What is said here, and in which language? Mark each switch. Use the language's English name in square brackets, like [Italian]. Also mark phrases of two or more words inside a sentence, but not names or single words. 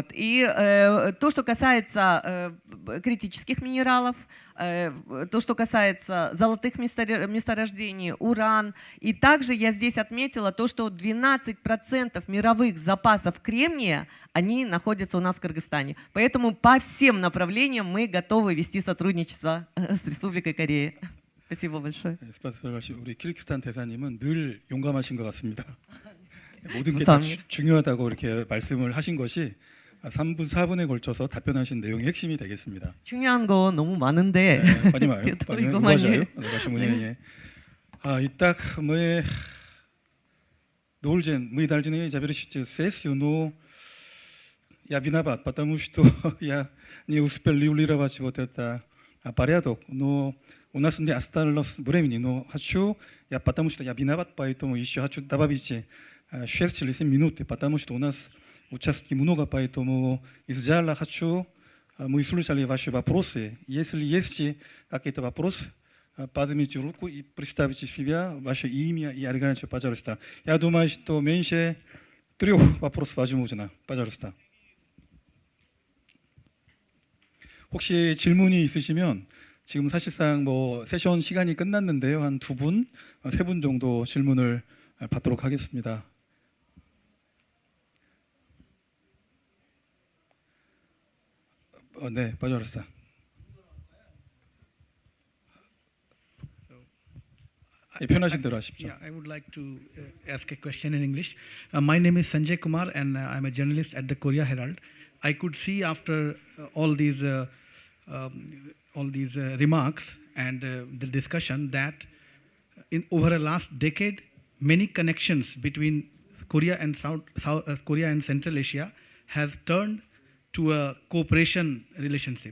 [Russian] И то, что касается критических минералов, то, что касается золотых месторождений, уран. И также я здесь отметила то, что 12% мировых запасов кремния, они находятся у нас в Кыргызстане. Поэтому по всем направлениям мы готовы вести сотрудничество с Республикой Корея. Спасибо большое. спасибо большое. [Korean] 우리 키르기스탄 대사님은 늘 용감하신 것 같습니다. 모든 게 다 중요하다고 이렇게 말씀을 하신 것이 3분, 4분에 걸쳐서 답변하신 내용이 핵심이 되겠습니다. 중요한 거 너무 많은데. [Russian] понимаю, [Korean] 그래도 [Russian] понимаю, [Korean] 이거만이- [Russian] уважаю ваше мнение. Итак, мы должен, мы должны завершить сессию, но я виноват, потому что я не успел регулировать вот это порядок, но у нас не осталось времени, но хочу, потому что я виноват, поэтому еще хочу добавить 6 или 7 минут, потому что у нас участки много, поэтому из зала хочу, мы слушали ваши вопросы. Если есть какие-то вопросы, поднимите руку и представьте себя, ваше имя и организацию, пожалуйста. Я думаю, что меньше 3 вопросов возможно. Пожалуйста. [Korean] 혹시 질문이 있으시면 지금 사실상 뭐 세션 시간이 끝났는데요. 한 2분, 3분 정도 질문을 받도록 하겠습니다. 네, 빠져버렸다. 편하신 대로 하십시오. [English] Yeah, I would like to ask a question in English. My name is Sanjay Kumar, and I'm a journalist at the Korea Herald. I could see after all these remarks and the discussion that in over the last decade, many connections between Korea and Korea and Central Asia has turned to a cooperation relationship.